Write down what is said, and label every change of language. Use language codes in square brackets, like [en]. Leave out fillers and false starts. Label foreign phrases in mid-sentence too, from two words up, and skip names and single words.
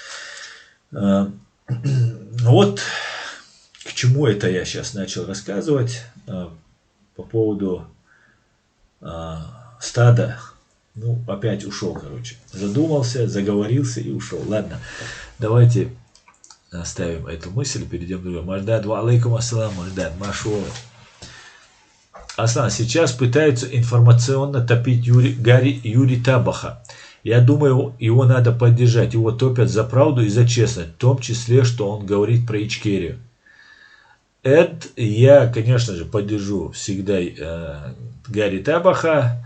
[ru] Вот к чему это я сейчас начал рассказывать. По поводу стада. Ну, опять ушел, короче. Задумался, заговорился и ушел. Ладно, давайте оставим эту мысль, перейдем к другому. [ar] Маждад, وعليكم السلام, Маждад, машуа. [ru] Аслан, сейчас пытаются информационно топить Юрий Табаха. Я думаю, его надо поддержать. Его топят за правду и за честность, в том числе, что он говорит про Ичкерию. Это я, конечно же, поддержу всегда Гарри Табаха.